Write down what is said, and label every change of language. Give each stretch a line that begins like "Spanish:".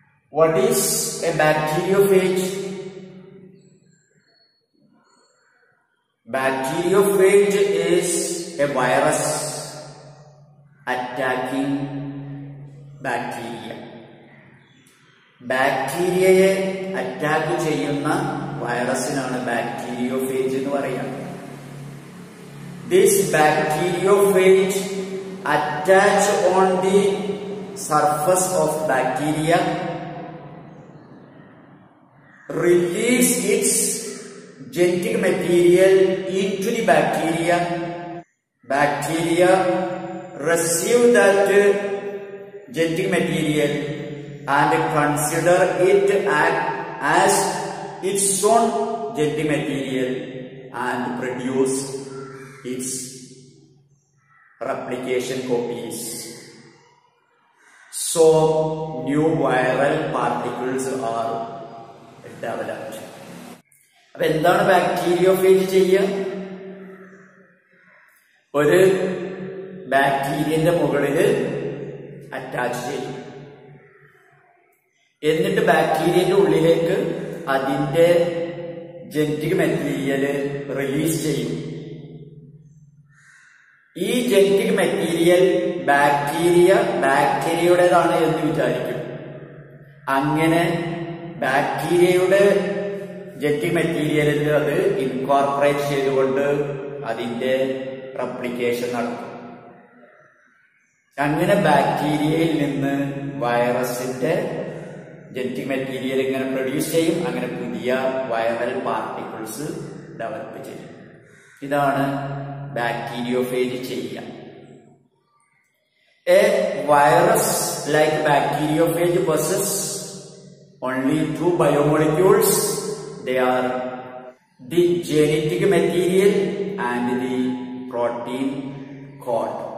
English: What is a bacteriophage? Bacteriophage is a virus attacking bacteria.
Malayalam: ബാക്ടീരിയയെ attack ചെയ്യുന്ന വൈറസിനാണ് bacteriophage എന്ന് പറയുന്നത്.
English: This bacteriophage attach on the surface of bacteria, release its genetic material into the bacteria. Bacteria receive that genetic material and consider it as its own genetic material and produce its replication copies. So new viral particles are developed.
Malayalam: അപ്പൊ എന്താണ് bacteriophage ചെയ്യുക? ഒരു ബാക്ടീരിയന്റെ മുകളിൽ attach ചെയ്യും. എന്നിട്ട് ബാക്ടീരിയന്റെ ഉള്ളിലേക്ക് അതിന്റെ genetic material release ചെയ്യും. ഈ ജനറ്റിക് മെറ്റീരിയൽ ബാക്ടീരിയയുടേതാണ് എന്ന് വിചാരിക്കും. അങ്ങനെ ബാക്ടീരിയയുടെ ജനറ്റിക് മെറ്റീരിയലിൽ അത് ഇൻകോർപ്പറേറ്റ് ചെയ്തുകൊണ്ട് അതിന്റെ റെപ്ലിക്കേഷൻ നടക്കും. അങ്ങനെ ബാക്ടീരിയയിൽ നിന്ന് വൈറസിന്റെ ജനറ്റിക് മെറ്റീരിയൽ ഇങ്ങനെ പ്രൊഡ്യൂസ് ചെയ്യും. അങ്ങനെ പുതിയ വൈറൽ പാർട്ടിക്കിൾസ് ഡെവലപ്പ് ചെയ്യും. ഇതാണ് ബാക്ടീരിയോഫേജ് ചെയ്യുക.
English: A virus like bacteriophage possess only two biomolecules. They are the genetic material and the protein code.